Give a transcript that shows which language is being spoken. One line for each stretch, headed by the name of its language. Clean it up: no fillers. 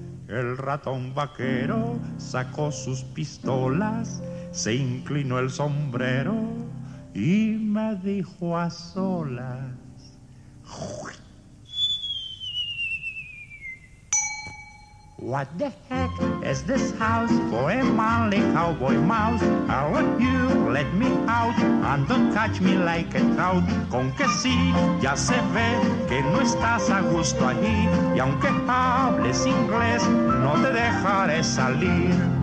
Spanish: El ratón vaquero sacó sus pistolas, se inclinó el sombrero y me dijo a solas:
English: "What the heck is this house for a manly cowboy mouse? I'll let you let me out and don't touch me like a trout.
Spanish: Con que sí, ya se ve que no estás a gusto allí, y aunque hables inglés, no te dejaré salir.